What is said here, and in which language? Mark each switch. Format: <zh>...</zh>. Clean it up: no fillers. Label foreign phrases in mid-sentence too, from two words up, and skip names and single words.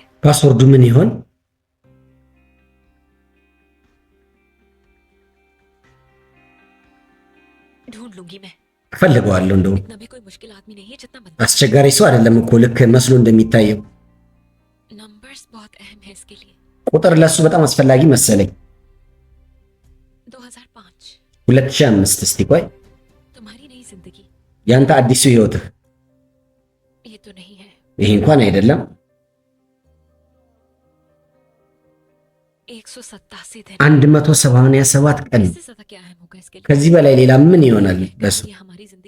<am>ፓስወርዱ ምን ይሆን?</am> <hi>ढूंढ लूंगी मैं।</hi> <am>እፈልገዋለሁ። እንደው</am> <hi>इतना भी कोई मुश्किल आदमी नहीं है जितना बनता</hi> <am>አስቸጋሪ ሰው አይደለም እኮ ልክ መስሎ እንደሚታየው።</am> <hi>है। नंबर्स बहुत अहम है इसके लिए।</hi> <am>ቁጥር ለሱ በጣም አስፈላጊ መሰለኝ።</am> <hi>2005</hi> <am>2005 እስቲ ቆይ፣</am> <hi>तुम्हारी नई जिंदगी</hi> <am>ያንተ አዲሱ ህይወትህ</am> <hi>ये तो नहीं है।</hi> <am>ይሄ እንኳን አይደለም።</am> <hi>187 दिन।</hi> <am>177 ቀን።</am> <hi>इससे ज्यादा क्या अहम होगा इसके लिए?</hi> <am>ከዚህ በላይ ሌላ ምን ይሆናል ለሱ?</am> <hi>ये हमारी जिंदगी</hi>